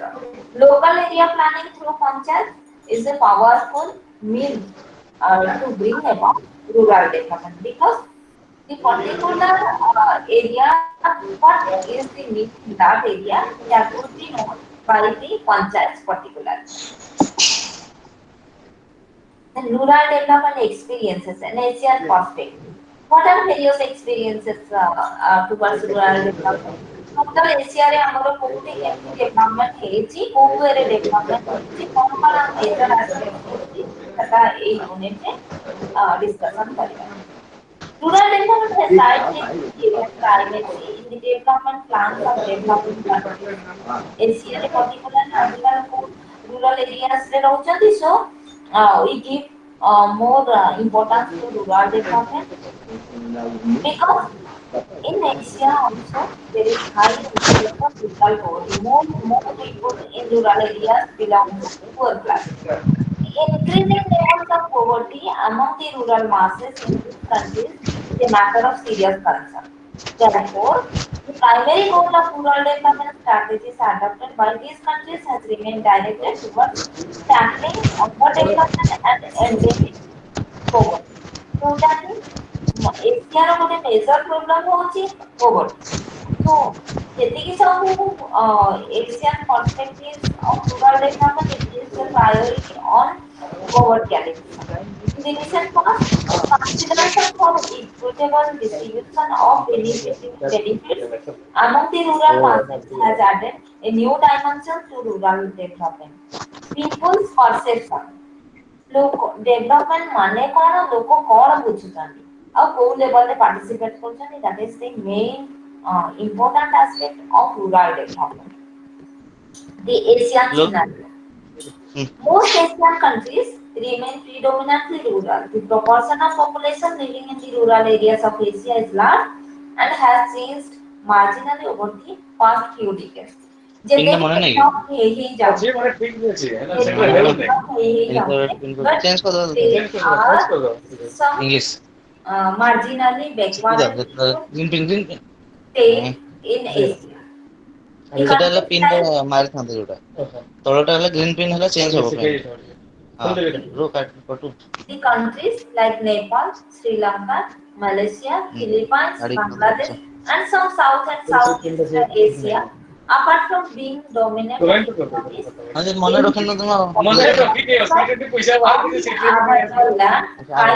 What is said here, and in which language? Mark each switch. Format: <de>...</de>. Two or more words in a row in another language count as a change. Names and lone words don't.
<en>Local area planning through panchayat is a powerful means to bring about rural development because the particular area, what is the need in that area that would be known by the panchayats particular. And rural development experiences and ASEAN perspective. What are various experiences towards rural development?</en> <or>Total ASEAN ଆମର କୋଉଠି କେମିତି development ହେଇଛି, କୋଉ ୱେରେ development ହେଇଛି, କଣ କଣ</or> <en>major aspects</en> <or>ରହୁଛି, ସେଟା ଏଇ unit ରେ discussion କରିବା।</or> <en>Rural development has directly given primacy in the development plans of developing countries.</en> <or>Asia ରେ particular ଆଜିକାଲି</or> <en>rural areas</en> <or>ରେ ରହୁଛନ୍ତି,</or> <en>so we give more importance to rural development because in Asia also there is high incidence of rural poverty. More people in rural areas belong to poor class. The increasing levels of poverty among the rural masses in these countries is a matter of serious concern. Therefore, the primary goal of rural development strategies adopted by these countries has remained directed towards tackling underdevelopment and endemic poverty.</en> <or>ଯୋଉଟାକି ଏସିଆର ଗୋଟେ</or> <en>major problem</en> <or>ହଉଛି poverty.</or> <en>So</en> <or>ଯେତିକି ସବୁ</or> <en>Asian perspectives of rural development, it gives a priority on poverty alleviation. In the recent past, consideration for equitable distribution of benefits among the rural masses has added a new dimension to rural development. People's perception.</en> <or>ଲୋକ ଡେଭଲପମେଣ୍ଟ ମାନେ କଣ, ଲୋକ କଣ ବୁଝୁଛନ୍ତି ଆଉ କୋଉ ଲେଭେଲରେ ପାର୍ଟିସିପେଟ କରୁଛନ୍ତି,</or> <en>that is the main important aspect of rural development. The Asian ଲୋ scenario. Most Asian countries remain predominantly rural. The proportion of population living in the rural areas of Asia is large and has changed marginally over the past few decades.</en> <or>ପିନ୍ ଟା ଯେତେ ବି ମନେ ନାହିଁ କି? develop ହେଇ ଯାଉଛେ, ଯେତେ ବି develop ହେଇ ଯାଉଛେ,</or> <en>but</en> <or>ଚେଞ୍ଜ</or> <en>there are</en> <or>କରିଦବ</or> <en>some</en> <or>ଇଂଲିଶ</or> <en>marginally backward ଶିଖିଯାଉ green pin green pin state in Asia. The</en> <or>ସେଟା ହେଲା</or> <en>countries</en> <or>ପିନ୍ ଟା</or> <en>like</en> <or>ମାରିଥାନ୍ତେ ଯୋଉଟା ତଳଟା ହେଲା</or> <en>green pin</en> <or>ହେଲା ଚେଞ୍ଜ ହବ ପିନ୍ ହଁ ରୋ କଟୁ</or> <en>The countries like Nepal, Sri Lanka, Malaysia, Philippines,</en> <or>ଗାଡି</or> <en>Bangladesh, and some South and Southeast Asia, apart from being dominated economies,</en> <or>ହଁ ଯେ ମନେ ରଖିନ</or> <en>increased</en> <or>ତମ</or> <en>population of the available land, high</en>